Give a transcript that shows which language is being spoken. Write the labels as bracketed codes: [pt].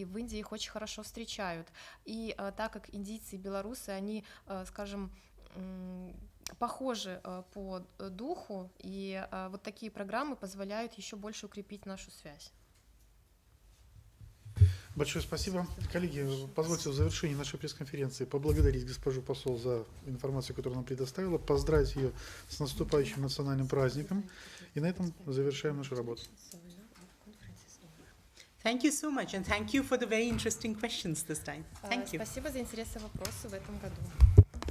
[ru] И в Индии их очень хорошо встречают. И так как индийцы и белорусы, они, скажем, похожи по духу, и вот такие программы позволяют еще больше укрепить нашу связь. Большое спасибо. Коллеги, позвольте в завершении нашей пресс-конференции поблагодарить госпожу посол за информацию, которую она предоставила, поздравить ее с наступающим национальным праздником, и на этом завершаем нашу работу. [en] Thank you so much, and thank you for the very interesting questions this time. Thank you. [ru] Спасибо за интересные вопросы в этом году.